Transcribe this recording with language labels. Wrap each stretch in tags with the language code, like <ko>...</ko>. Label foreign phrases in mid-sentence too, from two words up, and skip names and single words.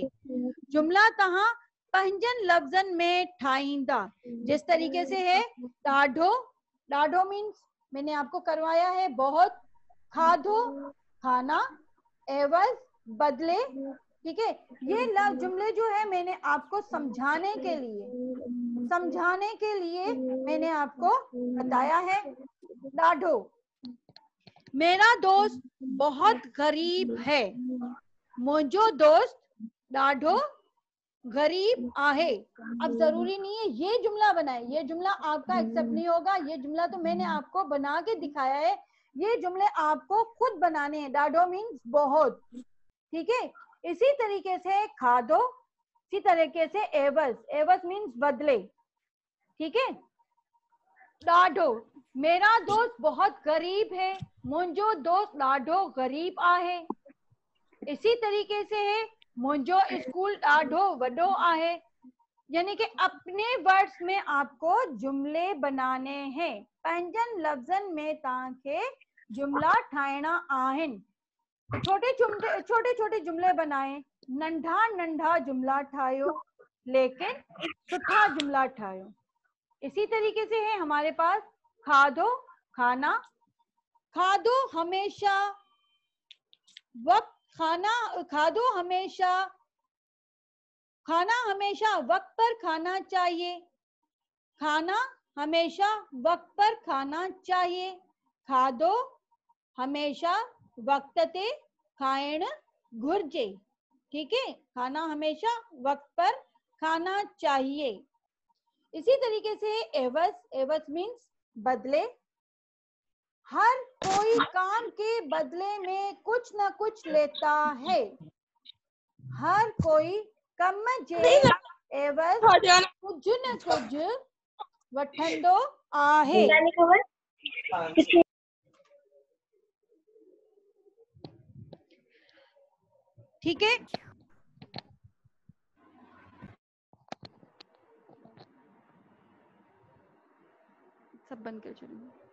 <sd>जुमला तहां पंजन लफ्जन में ठाईंदा,</sd> <ur>جس طریقے سے ہے ڈاڈھو، ڈاڈھو مینز میں نے آپ کو کروایا ہے بہت، کھادھو کھانا، عوض بدلے. ٹھیک ہے، یہ لفظ جملے جو ہے میں نے آپ کو سمجھانے کے لیے میں نے آپ کو بتایا ہے. ڈاڈھو، میرا دوست بہت غریب ہے,</ur> <sd>मुझो दोस्त ॾाढो गरीब आहे।</sd> <ur>اب ضروری نہیں ہے یہ جملہ بنائے، یہ جملہ آپ کا ایکسیپٹ نہیں ہوگا، یہ جملہ تو میں نے آپ کو بنا کے دکھایا ہے، یہ جملے آپ کو خود بنانے ہیں. ڈاڈھو مینز بہت. ٹھیک ہے، اسی طریقے سے کھادو، اسی طریقے سے عوض، عوض مینز بدلے. ٹھیک ہے، ڈاڈھو، میرا دوست بہت غریب ہے,</ur> <sd>मुझो दोस्त ॾाढो गरीब आहे।</sd> <ur>اسی طریقے سے ہے</ur> <sd>मुझो स्कूल ॾाढो वॾो आहे।</sd> <ur>یعنی کہ اپنے ورڈز میں آپ کو جملے بنانے ہیں.</ur> <sd>पंजन लफ्जन में तव्हांखे जुमला ठाहिणा आहिनि।</sd> <ur>چھوٹے چھوٹے جملے بنائے,</ur> <sd>नंढा नंढा जुमला ठाहियो, लेकिन सुठा जुमला ठाहियो।</sd> <ur>اسی طریقے سے ہے ہمارے پاس کھادو، کھانا، کھادو ہمیشہ وقت، کھانا ہمیشہ وقت پر کھانا چاہیے، کھانا ہمیشہ وقت پر کھانا چاہیے.</ur> <sd>खादो हमेशा वक्त ते खाइण घुर्जे।</sd> <ur>ٹھیک ہے، کھانا ہمیشہ وقت پر کھانا چاہیے. اسی طریقے سے عوض، عوض مینز بدلے، ہر کوئی کام کے بدلے میں کچھ نہ کچھ لیتا ہے.</ur> <sd>हर कोई कम जे एवज कुछ न कुछ वठंदो आहे।</sd> <ur>ٹھیک ہے، سب بند کر چلیں گے.</ur>